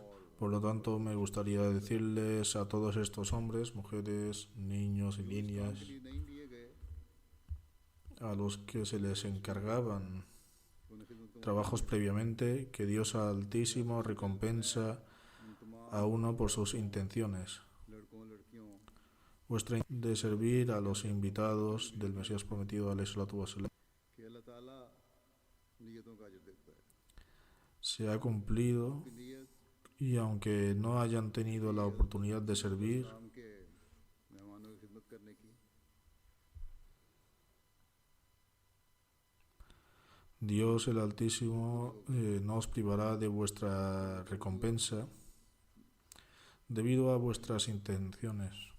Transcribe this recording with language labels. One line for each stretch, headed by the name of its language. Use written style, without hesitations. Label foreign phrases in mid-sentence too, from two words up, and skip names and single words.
Spanish: Por lo tanto, me gustaría decirles a todos estos hombres, mujeres, niños y niñas, a los que se les encargaban trabajos previamente, que Dios Altísimo recompensa a uno por sus intenciones. Vuestra de servir a los invitados del Mesías prometido,
Arabic: عليه الصلاة والسلام,
Spanish: se ha cumplido, y aunque no hayan tenido la oportunidad de servir, Dios el Altísimo no os privará de vuestra recompensa debido a vuestras intenciones.